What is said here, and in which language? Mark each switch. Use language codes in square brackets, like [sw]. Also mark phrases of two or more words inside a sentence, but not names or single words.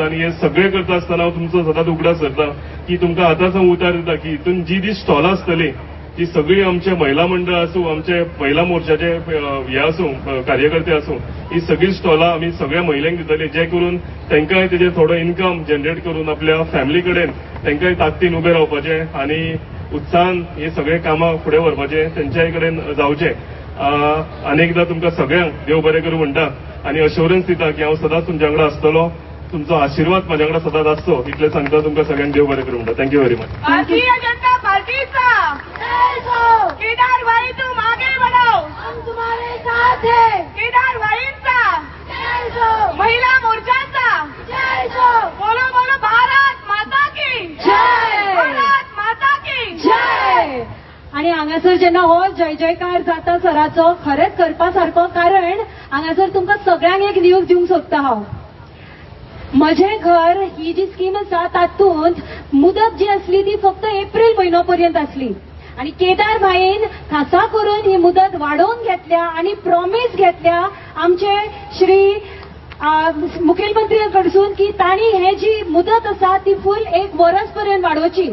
[kok] आनी हे सगळें करता आसतना हांव तुमचो सदांच उगडास करता की तुमकां आतांच हांव उतर दिता की हितून जी स्टॉलां आसतलीं ती सगळीं आमचे महिला मंडळ आसूं, आमचे महिला मोर्चाचे हे आसूं कार्यकर्ते आसूं, ही सगळीं स्टॉलां आमी सगळ्या महिलांक दितले, जे करून तांकांय तेजेर थोडो [en] income generate [kok] करून आपल्या फॅमिली कडेन तांकांय ताकदीन उबें रावपाचें आनी उत्साहान हे सगळे कामां फुडें व्हरपाचें तेंच्याय कडेन जावचें. अनेकदां तुमकां सगळ्यांक देव बरें करूं म्हणटा आनी अश्योरन्स दिता की हांव सदांच तुमच्या वांगडा आसतलो. तुमचो आशिर्वाद म्हाज्या वांगडा सदांच आसचो इतलें सांगता. तुमकां सगळ्यांक देव बरें करूं म्हणटा. [en] thank you very much. [hi] भारतीय जनता पार्टीचा केदार भाई तुम आगे बढ़ो, हम तुम्हारे साथ हैं. केदार भाईंचा महिला मोर्चाचा बोलो बोलो भारत माता की जय, भारत माता की जय. [kok] आणि हांगासर जेन्ना हो जय जयकार जाता सराचो खरेंच करपा सारको, कारण हांगासर तुमकां सगळ्यांक एक न्यूज दिवंक सोदता हांव. म्हजें घर ही जी स्कीम आसा तातूंत मुदत जी आसली ती फक्त एप्रील म्हयनो पर्यंत आसली आणि केदार भाईन खासा करून ही मुदत वाडोवन घेतल्या आणि प्रॉमिस घेतल्या आमचे श्री मुखेलमंत्री कडसून की तांणी हे जी मुदत आसा ती फुल 1 वर्स पर्यंत वाडोवची.